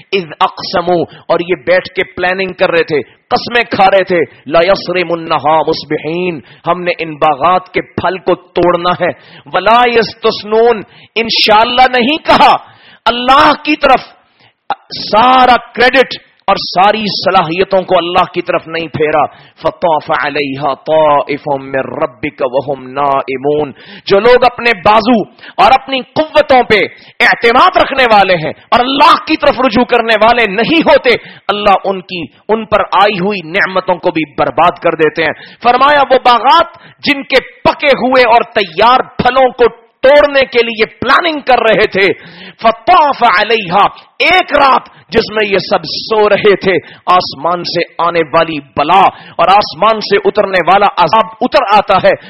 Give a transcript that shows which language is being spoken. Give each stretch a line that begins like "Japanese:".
Arabic: اذ اقسموا,
Urdu: اور یہ بیٹھ کے پلاننگ کر رہے تھے, قسمیں کھا رہے تھے,
Arabic: لا یسرمنھا مصبحین,
Urdu: ہم نے ان باغات کے پھل کو توڑنا ہے,
Arabic: ولا یستسنون,
Urdu: انشاءاللہ نہیں کہا. اللہ کی طرف سارا کریڈٹ, اور ساری صلاحیتوں کو اللہ کی طرف نہیں پھیرا.
Arabic: فطاف علیہا طائف من ربک وہم نائمون.
Urdu: جو لوگ اپنے بازو اور اپنی قوتوں پہ اعتماد رکھنے والے ہیں اور اللہ کی طرف رجوع کرنے والے نہیں ہوتے، اللہ ان کی ان پر آئی ہوئی نعمتوں کو بھی برباد کر دیتے ہیں. فرمایا وہ باغات جن کے پکے ہوئے اور تیار پھلوں کو توڑنے کے لیے پلاننگ کر رہے تھے، فطاف علیہا، ایک رات جس میں یہ سب سو رہے تھے، آسمان سے آنے والی بلا اور آسمان سے اترنے والا عذاب اتر آتا ہے.